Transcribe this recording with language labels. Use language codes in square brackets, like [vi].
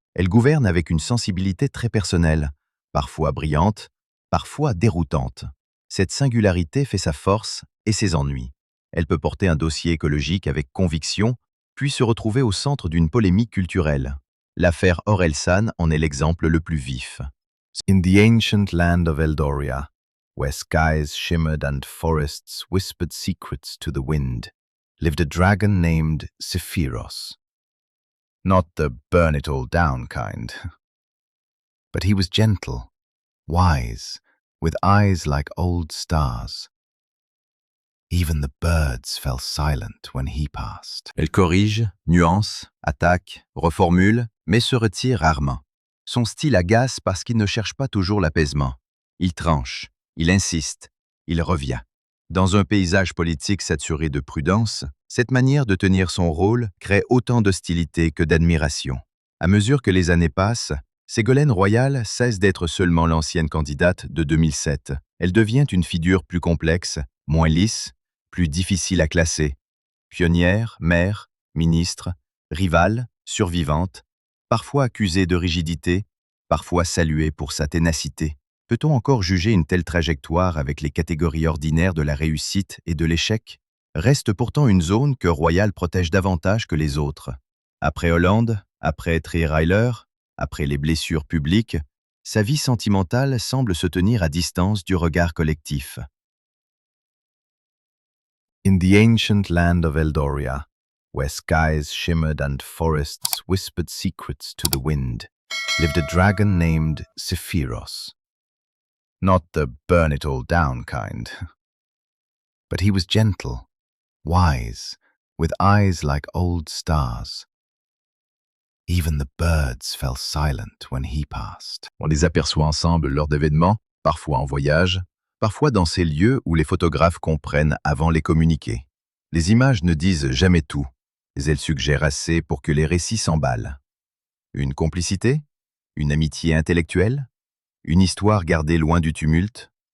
[fr] Elle gouverne avec une sensibilité très personnelle, parfois brillante, parfois déroutante. Cette singularité fait sa force et ses ennuis. Elle peut porter un dossier écologique avec conviction, puis se retrouver au centre d'une polémique culturelle. L'affaire Orelsan en est l'exemple le plus vif. [en] In the ancient land of Eldoria, where skies shimmered and forests whispered secrets to the wind, lived a dragon named Sephiros. Not the burn it all down kind. But he was gentle, wise, with eyes like old stars. Even the birds fell silent when he passed. [fr] Elle corrige, nuance, attaque, reformule, mais se retire rarement. Son style agace parce qu'il ne cherche pas toujours l'apaisement. Il tranche, il insiste, il revient. Dans un paysage politique saturé de prudence, cette manière de tenir son rôle crée autant d'hostilité que d'admiration. À mesure que les années passent, Ségolène Royal cesse d'être seulement l'ancienne candidate de 2007. Elle devient une figure plus complexe, moins lisse, plus difficile à classer. Pionnière, mère, ministre, rivale, survivante, parfois accusée de rigidité, parfois saluée pour sa ténacité. Peut-on encore juger une telle trajectoire avec les catégories ordinaires de la réussite et de l'échec? Reste pourtant une zone que Royal protège davantage que les autres. Après Hollande, après Trierweiler, après les blessures publiques, sa vie sentimentale semble se tenir à distance du regard collectif. [en] In the ancient land of Eldoria, where skies shimmered and forests whispered secrets to the wind, lived a dragon named Sephiros. Not the burn it all down kind. But he was gentle, wise, with eyes like old stars. Even the birds fell silent when he passed. [fr] On les aperçoit ensemble lors d'événements, parfois en voyage, parfois dans ces lieux où les photographes comprennent avant les communiquer. Les images ne disent jamais tout, mais elles suggèrent assez pour que les récits s'emballent. Une complicité? Une amitié intellectuelle? Une histoire gardée loin du tumulte?